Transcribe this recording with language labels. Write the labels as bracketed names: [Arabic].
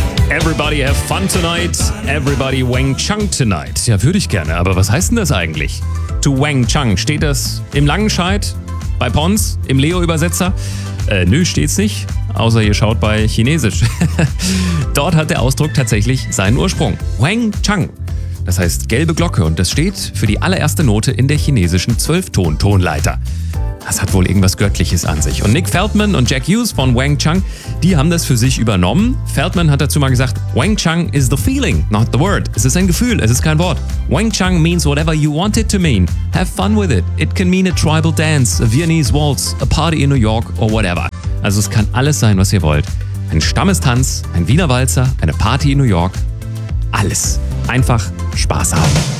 [English] Everybody have fun tonight, everybody wang chung tonight. [German] Ja, würde ich gerne, aber was heißt denn das eigentlich? To wang chung, steht das im Langenscheid, bei Pons, im Leo-Übersetzer? Nö, steht's nicht, außer ihr schaut bei Chinesisch. Dort hat der Ausdruck tatsächlich seinen Ursprung. Wang chung, das heißt gelbe Glocke und das steht für die allererste Note in der chinesischen Zwölfton-Tonleiter. Das hat wohl irgendwas Göttliches an sich. Und Nick Feldman und Jack Hughes von Wang Chung, die haben das für sich übernommen. Feldman hat dazu mal gesagt, [English] Wang Chung is the feeling, not the word. [German] Es ist ein Gefühl, es ist kein Wort. [English] Wang Chung means whatever you want it to mean. Have fun with it. It can mean a tribal dance, a Viennese waltz, a party in New York or whatever. [German] Also es kann alles sein, was ihr wollt. Ein Stammestanz, ein Wiener Walzer, eine Party in New York. Alles. Einfach Spaß haben.